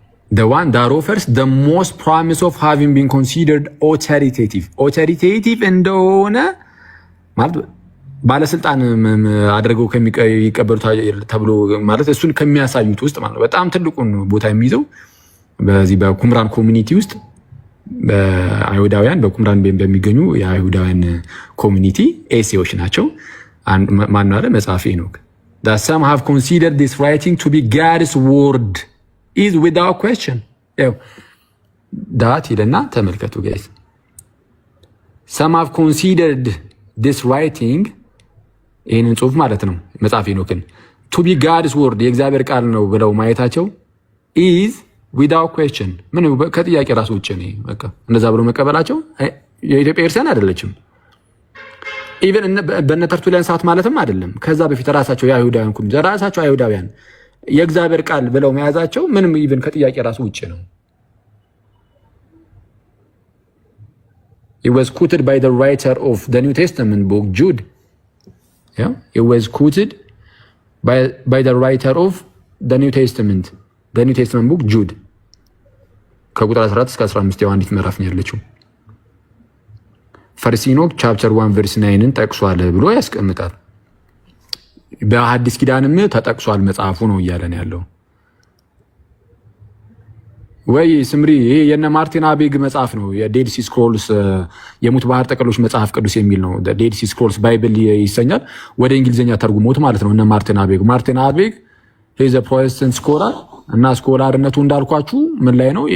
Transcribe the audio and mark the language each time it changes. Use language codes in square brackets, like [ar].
[en] The one that offers the most promise of having been considered authoritative [am] እንደሆነ ማለት ባለስልጣን አድርገው ከሚቀበሉት ተብሎ ማለት እሱን ከሚያሳዩት ውስጥ ማለት በጣም ትልቁን ቦታ የሚይዘው በዚህ በቁምራን ኮሚኒቲ ውስጥ በአይሁዳውያን በቁምራን በሚገኙ የአይሁዳውያን ኮሚኒቲ ኤሴዎች ናቸው። ማን አለ መጽሐፈ ሄኖክ [en] that some have considered this writing to be God's word is without question. [am] that ይለና ተመልከቱ guys. [en] Some have considered this writing [am] ይህንን ጽሁፍ ማለት ነው መጽሐፈ ሄኖክን [en] to be God's word [am] የእግዚአብሔር ቃል ነው ብለው ማየታቸው [en] is without question [am] ምን ከጥያቄ ራሱ ውጭ ነው። በቃ እንደዛ ብሎ መቀበላቸው የኢትዮጵያ ክርስቲያን አይደለችም። ኢቨን በእነ ተርቱሊያን ሰዓት ማለትም አይደለም። ከዛ በፊት ራሳቸው አይሁዳውያን የእግዚአብሔር ቃል ብለው መያዛቸው ምንም ኢቨን ከጥያቄ ራሱ ውጭ ነው። [en] It was quoted by the writer of the New Testament book, Jude. Yeah, it was quoted by the writer of the New Testament book, Jude. [am] ከቁጥር 14 እስከ 15 ያው አንዲት ምዕራፍ ነው ያለችው። ፈርስት ሄኖክ ቻፕተር 1 ቨርስ 9ን ጠቅሷል ብሎ ያስቀምጣል። በሐዲስ ኪዳንም ተጠቅሷል መጽሐፉ ነው እያለን ያለው። ወይ ስምሪ ይሄ የነ ማርቲን አቤግ መጽሐፍ ነው የዴድ ሲ ስክሮልስ የሙት ባህር ጠቅሎች መጽሐፍ ቅዱስ የሚል ነው። ዴድ ሲ ስክሮልስ ባይብል ይሰኛል። ወደ እንግሊዝኛ ተርጉሞት ማለት ነው እነ ማርቲን አቤግ ሄዘ ፕሮቴስታንት ስኮላር እና ስኮላርነቱ እንዳልኳችሁ ምን ላይ ነው?